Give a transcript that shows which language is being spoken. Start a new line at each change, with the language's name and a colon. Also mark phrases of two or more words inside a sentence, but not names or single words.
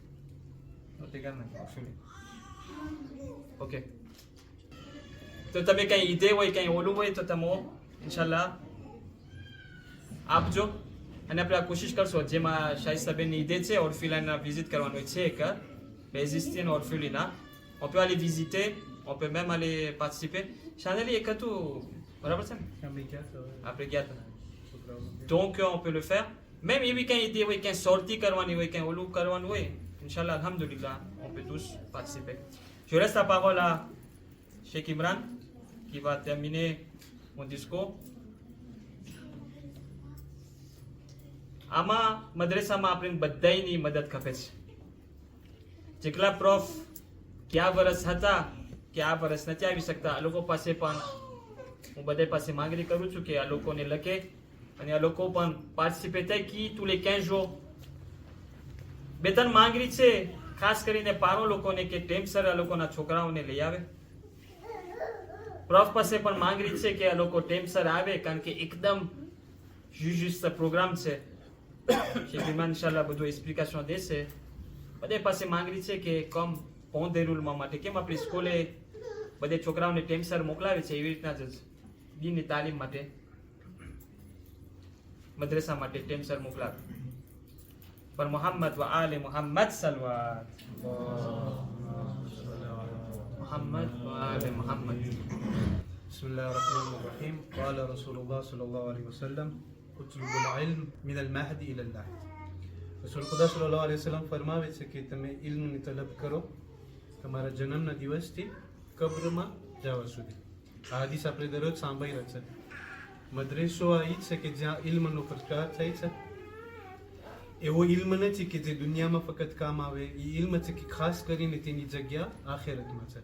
Gujarati: Ok. તો તમે કઈ ઈદે હોય કઈ ઓલું હોય તો તમે ઇન્શાલ્લાહ આપજો, અને આપણે આ કોશિશ કરશો જેમાં શાહિસ્તાબેનની ઈદે છે ઓર્ફિલાના વિઝિટ કરવાનું છે કે બેઝિસ્ટિન ઓર્ફિલિના,
French: on peut aller visiter, on peut même aller participer.
Gujarati: Chaneli એક હતું બરાબર છે ને આપણે ગયા હતા,
French: donc on peut le faire.
Gujarati: Même એવી કઈ ઈદે હોય કઈ sortie કરવાની હોય કઈ ઓલું કરવાનું હોય,
Arabic: إن شاء الله الحمد لله
French: on peut tous participer. Je laisse la parole à Cheikh Imran qui va terminer mon discours.
Gujarati: આમાં મદ્રેસામાં આપણે બધાયની મદદ ખપે છે. જેટલા પ્રોફ કયા વર્ષ હતા કે આ વર્ષ નથી આવી શકતા, આ લોકો પાસે પણ હું બધા પાસે માંગણી કરું છું કે આ લોકોને લખે અને આ લોકો પણ પાર્ટિસિપેટ થાય કે
French: tous les 15 jours.
Gujarati: બે ત્રણ માંગણી છે ખાસ કરીને પારો લોકોને કે ટેમસર આ લોકોના છોકરાઓને લઈ આવે. પ્રોફ પાસે પણ માંગણી છે કે આ લોકો ટેમસર આવે, કારણ કે એકદમ juste પ્રોગ્રામ છે. Cheikh Imran ઇન્શાલ્લાહ બધું એક્સપ્લિકેશન દેશે. બધે પાસે માંગણી છે કે કમ પોન દેરુલમાં માટે કેમ આપણી સ્કૂલે બધે છોકરાઓને ટેમસર મોકલાવે છે, એવી રીતના જ દીનની તાલીમ માટે મદ્રેસા માટે ટેમસર મોકલાવે. પર મોહમ્મદ વ આલે મોહમ્મદ સલવાત મોહમ્મદ વ આલે મોહમ્મદ.
Arabic: بسم الله الرحمن الرحيم. قال رسول الله صلى الله عليه وسلم اطلبوا العلم من المهد الى اللحد.
Gujarati: રસૂલ ખુદા સલ્લલ્લાહુ અલૈહિ વસલ્લમ ફરમાવે છે કે તમે ઇલ્મની તલબ કરો તમારા જન્મના દિવસથી કબ્રમાં જવા સુધી. આ હદીસ આપણે દરરોજ સાંભળી રહ્યા છે. મદ્રેસો આ ઈ છે કે જ્યાં ઇલ્મનો પ્રચાર થાય છે. એવો ઇલ્મ નથી કે જે દુનિયામાં ફક્ત કામ આવે, એ ઇલ્મ છે કે ખાસ કરીને તેની જગ્યા આખિરતમાં છે.